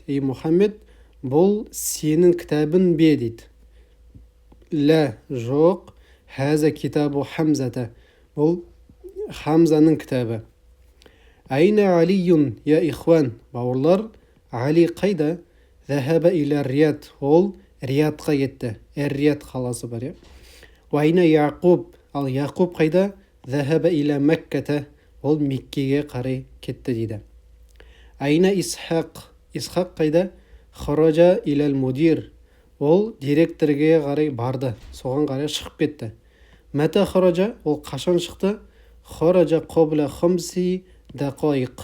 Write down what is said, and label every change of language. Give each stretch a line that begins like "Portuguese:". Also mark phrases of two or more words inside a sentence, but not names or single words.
Kazakh: Ей Мухаммед, бұл сенің кітабын бе дейді.
Arabic: Ла, жоқ. هذا كتاب حمزة.
Kazakh: Бұл Хамзаның кітабы.
Arabic: أين علي يا إخوان.
Kazakh: Бауырлар, Али қайда?
Arabic: ذهب إلى الرياض.
Kazakh: Ол Риятқа кетті. Рият қаласы бар, е.
Arabic: أين يعقوب.
Kazakh: Ал Яқуб қайда?
Arabic: ذهب إلى مكة.
Kazakh: Ол Меккеге қарай кетті дейді.
Arabic: أين إسحاق.
Kazakh: Исхақ қайда?
Arabic: خرج إلى المدير.
Kazakh: Ол директорге қарай барды. Соған қарай шығып кетті.
Arabic: متى خرج.
Kazakh: Ол қашан шықты?
Arabic: خرج قبل خمس دقائق.